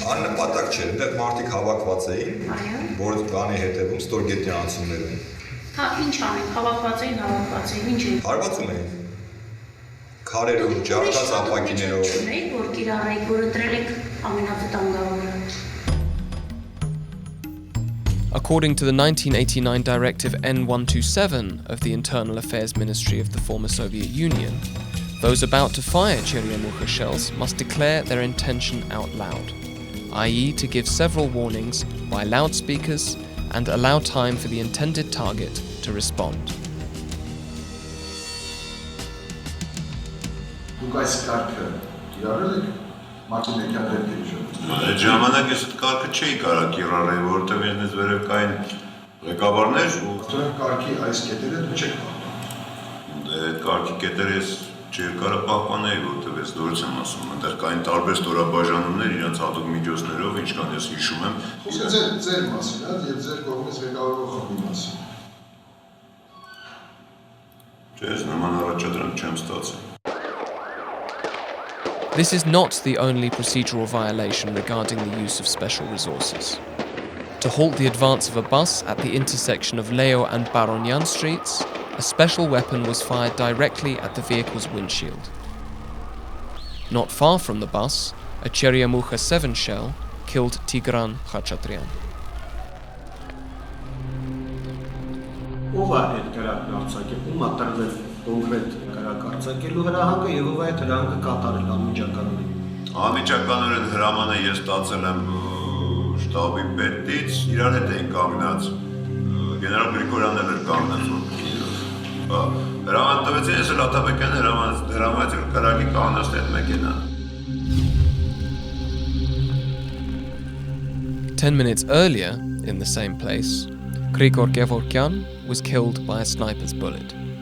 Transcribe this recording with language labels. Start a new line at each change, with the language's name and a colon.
Armenian: Աննպատակ չէ, այնտեղ մարդիկ հավաքված էին, որ բանի հետևում ստորգետնյա անցումներում։ Հա, ինչ անենք, հավաքված էին, ինչ էին։ Հարվածում էին։ Քարերով, ջարդած ապակիներով։ Չունեիք, որ կիրառեիք, որ ընտրել եք ամենավտանգավորը։
English: According to the 1989 Directive N127 of the Internal Affairs Ministry of the former Soviet Union, those about to fire Cheremukha shells must declare their intention out loud, i.e. to give several warnings by loudspeakers and allow time for the intended target to respond.
Armenian: Դուք այս կարգը կիրառել եք մարտինեկյան դեպքերի ժամանակ։ Այդ ժամանակ ես այդ կարգը չէի կարող կիրառել, որովհետև ինձ վերև կային ղեկավարներ ու դրանք կարգի այս կետերը դու չեք պահպանում։ Դե այդ կարգի կետերը ես չէի կարող պահպանել, որովհետև ես դուրս եմ ասում, այնտեղ կային տարբեր ստորաբաժանումներ իրենց հատուկ միջոցներով, ինչքան ես հիշում եմ։ Խոսքը ձեր մասին, հա, եւ ձեր կողմից ղեկավարող խմբի մասին։ Ես նման առաջադրանք չեմ ստացել։
English: This is not the only procedural violation regarding the use of special resources. To halt the advance of a bus at the intersection of Leo and Baronyan streets, a special weapon was fired directly at the vehicle's windshield. Not far from the bus, a Cheremukha 7 shell killed Tigran Khachaturian.
Armenian: Ով է այդ կրակը արձակել, ում է տրվել կոնկրետ կրակ արձակելու հրահանգը եւ ով է այդ հրահանգը կատարել անմիջականորեն։ Անմիջականորեն հրամանը ես ստացել եմ շտաբի պետից, իրար հետ էին կանգնած, գեներալ Գրիգորյանն էր կանգնած, հրաման տվեցին, ես էլ Աթաբեկյան հրամանից կրակի կանգնած այդ մեքենա։
English: 10 minutes earlier, in the same place, Grigor Gevorkyan was killed by a sniper's bullet.